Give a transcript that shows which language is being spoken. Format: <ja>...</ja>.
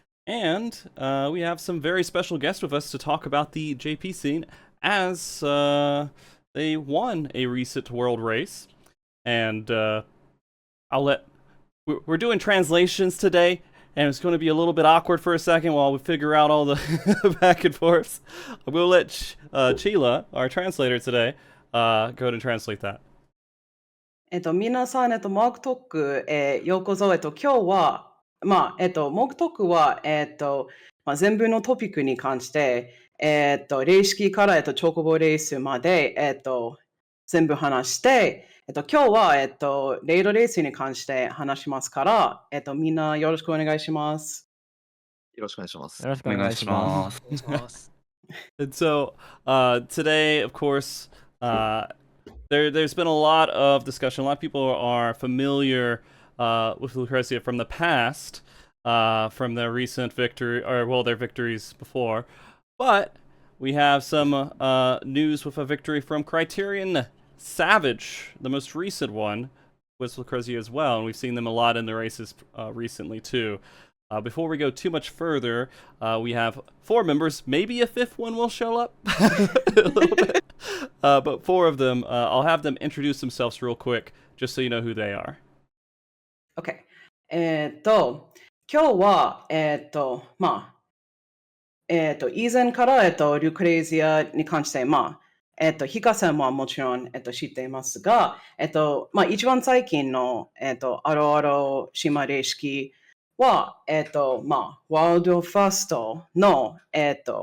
<en>And we have some very special guests with us to talk about the JP scene as they won a recent world race. And we're doing translations today. And it's going to be a little bit awkward for a second while we figure out all the back and forth. We'll let Chiela, our translator today, go ahead and translate that.</en> <ja>皆さん、MogTalk へようこそ。今日は、MogTalk は、全部のトピックに関して、レ式から、チョコボレースまで、全部話して、今日は、レイドレースに関して話しますから、みんなよろしくお願いします。よろしくお願いします。よろしくお願いします。</ja> <en>And so today, of course, there's been a lot of discussion. A lot of people are familiar with Lucrezia from the past, from their recent victory, or well, their victories before. But we have some news with a victory from Criterion Savage, the most recent one, with Lucrezia as well, and we've seen them a lot in the races recently too. Before we go too much further, we have 4 members. Maybe a 5th one will show up a little bit. But 4 of them, I'll have them introduce themselves real quick, just so you know who they are. OK。</en> <ja>今日は、以前から、ルクレイジアに関して、ヒカさんはもちろん、知っていますが、一番最近の、アロアロ島レ式は、ワールドファーストの、買</ja>